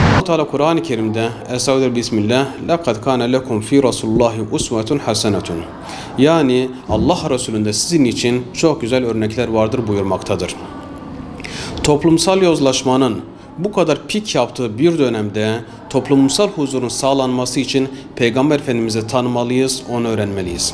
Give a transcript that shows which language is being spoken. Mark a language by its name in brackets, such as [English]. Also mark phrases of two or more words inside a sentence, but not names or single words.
[Turkish] Teala Kur'an-ı Kerim'de [Arabic] أستغفر الله بسم الله لَقَدْ كَانَ لَكُمْ فِي رَسُولُ اللّٰهِ اُسْوَةٌ حَسَنَةٌ [Turkish] yani Allah Resulü'nde sizin için çok güzel örnekler vardır buyurmaktadır. Toplumsal yozlaşmanın bu kadar pik yaptığı bir dönemde toplumsal huzurun sağlanması için Peygamber Efendimiz'i tanımalıyız, onu öğrenmeliyiz.